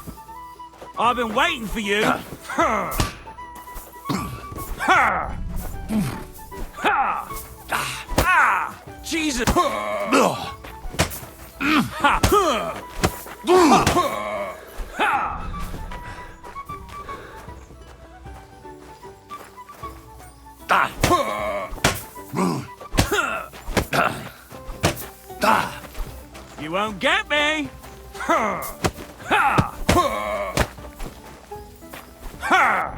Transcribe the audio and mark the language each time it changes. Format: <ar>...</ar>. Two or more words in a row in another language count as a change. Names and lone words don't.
<en>I've been waiting for you. Ha! Ha! Ha! Ah! Jesus! Ha! Ha! You won't get me! Ha! Ha! Ha!</en>